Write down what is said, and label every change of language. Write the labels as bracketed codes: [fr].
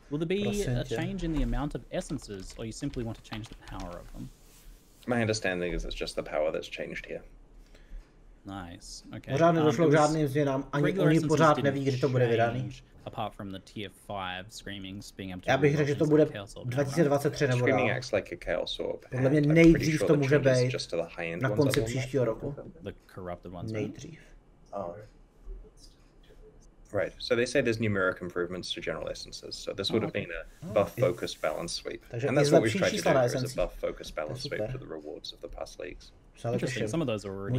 [en] Will there be a change in the amount of essences, or you simply want to change the power of them? My understanding is it's just the power that's changed here. Nice. Okay. [cs] Pořád nedošlo k žádným změnám, ani oni pořád neví, kdy to bude vydaný. [en] Apart from the tier 5 Screamings being able to. [cs] Já bych řekl, že to bude 2023 nebo dál. Podle mě nejdřív to může být na konci příštího roku. Nejdřív. [en] Right, so they say there's numeric improvements to general essences, so this would have been a buff-focused balance sweep. And that's what we've tried to do here, is a buff-focused balance sweep to the rewards of the past leagues. Interesting, some of those are already